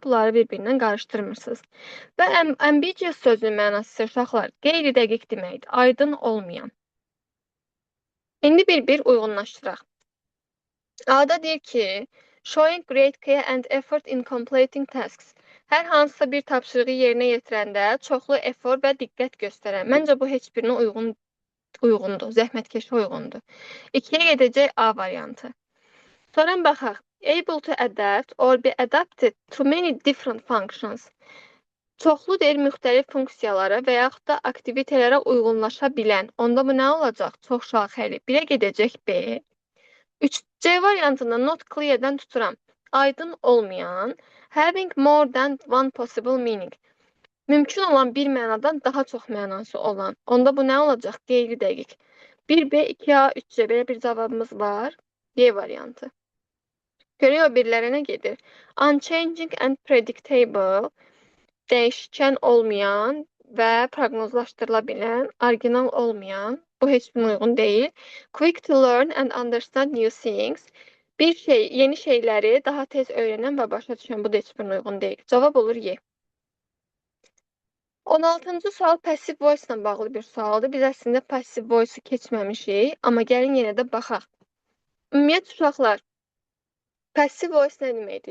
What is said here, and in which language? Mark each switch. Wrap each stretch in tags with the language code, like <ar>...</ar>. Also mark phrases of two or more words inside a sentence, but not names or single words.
<az>Bunları bir-birindən qarışdırmırsınız. Və ambiguous sözünün mənası uşaqlar qeyri-dəqiq deməkdir, aydın olmayan. İndi bir-bir uyğunlaşdıraq. A-da deyir ki,</az> <en>showing great care and effort in completing tasks.</en> <az>Hər hansısa bir tapşırığı yerinə yetirəndə çoxlu efor və diqqət göstərən. Məncə bu heç birinə uyğundur, zəhmətkeşə uyğundur. 2-yə gedəcək A variantı. Sonra baxaq.</az> <en>Able to adapt or be adapted to many different functions.</en> <az>Çoxlu deyir müxtəlif funksiyalara və yaxud da aktivitelərə uyğunlaşa bilən. Onda bu nə olacaq? Çox şaxəli. 1-ə gedəcək B. 3C variantında</az> <en>not clear-</en> <az>dən tuturam. Aydın olmayan,</az> <en>having more than one possible meaning.</en> <az>Mümkün olan bir mənadan daha çox mənası olan. Onda bu nə olacaq? Qeyri-dəqiq. 1B, 2A, 3C belə bir cavabımız var. D variantı. Görək o birlərə nə gedir?</az> <en>Unchanging and predictable,</en> <az>dəyişkən olmayan və proqnozlaşdırıla bilən, orijinal olmayan, bu heç birine uyğun deyil.</az> <en>Quick to learn and understand new things,</en> <az>yeni şeyləri daha tez öyrənən və başa düşən, bu da heç birine uyğun deyil. Cavab olur Y. 16-cı sual</az> <en>passive voice</en> <az>ilə bağlı bir sualdır. Biz əslində</az> <en>passive voice-</en> <az>u keçməmişik, amma gəlin yenə də baxaq. Ümumiyyətlə uşaqlar,</az> <en>passive voice</en> <az>nə deməkdir?</az>